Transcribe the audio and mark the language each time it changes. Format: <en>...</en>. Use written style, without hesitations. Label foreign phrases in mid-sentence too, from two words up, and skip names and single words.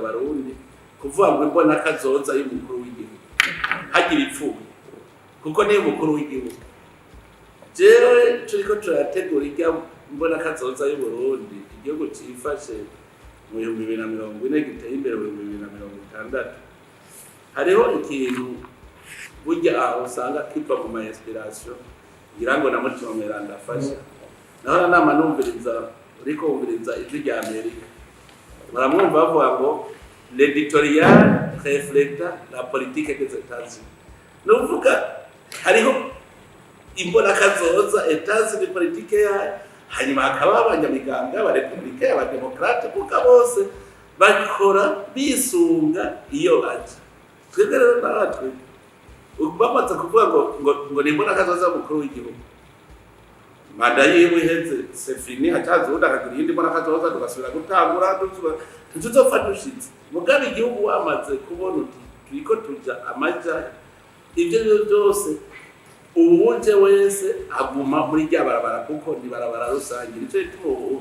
<rn>abarundi kuvuga ngo imbona kazoza y'umukuru w'igihugu hagira ipfuye kuko niyo umukuru w'igihugu jewe turiko turategura irya mbona kazoza y'Uburundi igihugu cifashe mu 2040 giteye imbere mu 2060 hariho ikintu burya aho usanga kiva mu ma inspiration ngira ngo na mutima mweranda afasha naho nama numviriza uriko umviriza ijwi rya Amerika baramwumva bavuga ngo</rn> <fr>l'éditorial reflète la politique des États-Unis</fr> <rn>nuvuga hariho imbona kazoza États-Unis politique yayo hanyuma hakaba abanyamiganga ba republicain aba démocrate kuko bose bakora bisunga iyo baje twebwe rero natwe bamaze kuvuga ngo nimbona kazoza mukuru w'igihugu manda yiwe iheze</rn> <fr>c'est fini</fr> <rn>hatazi udakagira iyindi mbona kazoza tugasubira gutangura tuzofata ushitse mugabe igihugu wamaze kubona uti turiko tuja amaja ivyo byose uwuje wese aguma muri rya barabara kuko ni barabara rusange nico gituma</rn>